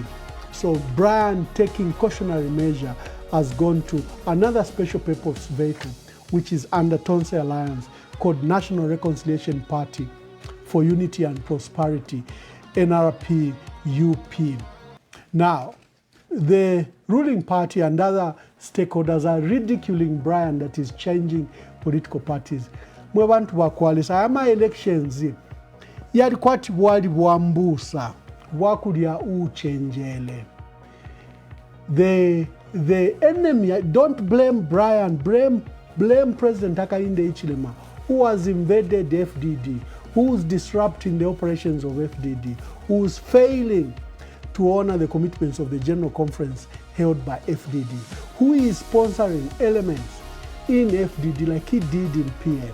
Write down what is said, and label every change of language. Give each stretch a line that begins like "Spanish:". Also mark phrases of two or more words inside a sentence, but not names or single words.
English: So Brian, taking cautionary measure, has gone to another special purpose vehicle, which is under Tonse Alliance, called National Reconciliation Party for Unity and Prosperity, NRP-UP. Now, the ruling party and other stakeholders are ridiculing Brian that is changing political parties.
Bemba: Mwe bantu bakwalisa ama elections yali kwati bwali bwambusa bwakulya uchenjele.
English: the enemy, don't blame Brian, blame President Hakainde Hichilema, who has invaded the FDD, who's disrupting the operations of FDD, who's failing to honor the commitments of the General Conference held by FDD, who is sponsoring elements in FDD like he did in PF.